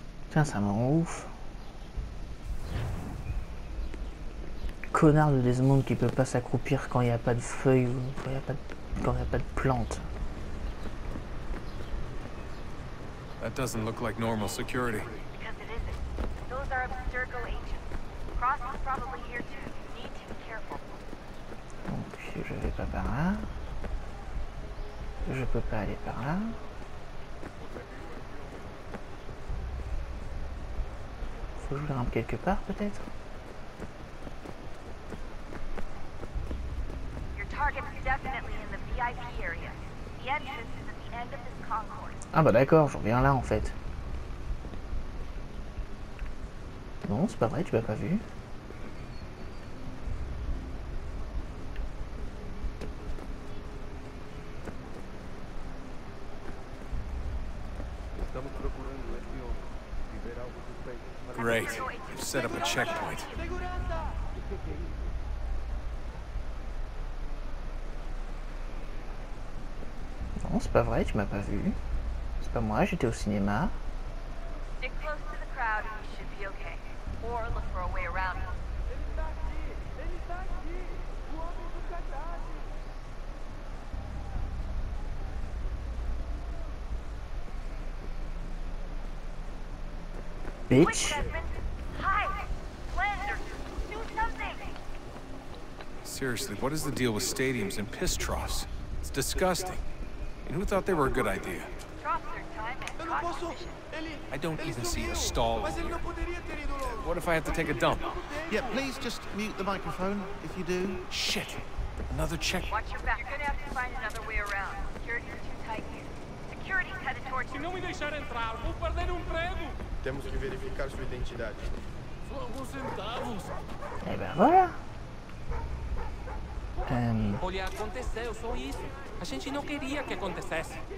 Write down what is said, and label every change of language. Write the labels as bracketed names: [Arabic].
[French] Tiens, ça me rend ouf. Connard de Desmond qui peut pas s'accroupir quand il n'y a pas de feuilles ou quand il n'y a pas de plantes. [English] That doesn't look like normal security. Because it isn't. Those are Abstergo agents. Cross is probably here too. You need to be careful. [French] Donc je vais pas par là. Je peux pas aller par là. Faut que je grimpe quelque part peut-être. [English] Your target's definitely in the VIP area. The entrance is at the end of this concourse. [French] Ah bah d'accord, je reviens là en fait. Non, c'est pas vrai, tu m'as pas vu. [English] Great. You've set up a checkpoint. [French] Non, c'est pas vrai, tu m'as pas vu. C'est pas moi, j'étais au cinéma. [English] Stick close to the crowd and you should be okay. Or look for a way around it. Bitch. Hide! Blend or do something! Seriously, what is the deal with stadiums and piss troughs? It's disgusting. And who thought they were a good idea? Drops their time and cognition. I don't even see a stall here. What if I have to take a dump? Yeah, please just mute the microphone if you do. Shit. Another check. Watch your back. You're gonna have to find another way around. Security's too tight here. Security's headed towards you. [Portuguese] Se não me deixar entrar, vou perder emprego. Temos que verificar sua identidade. Só alguns centavos. [French] Et ben voilà. [Portuguese] Olha, aconteceu, só isso. A gente não queria que acontecesse.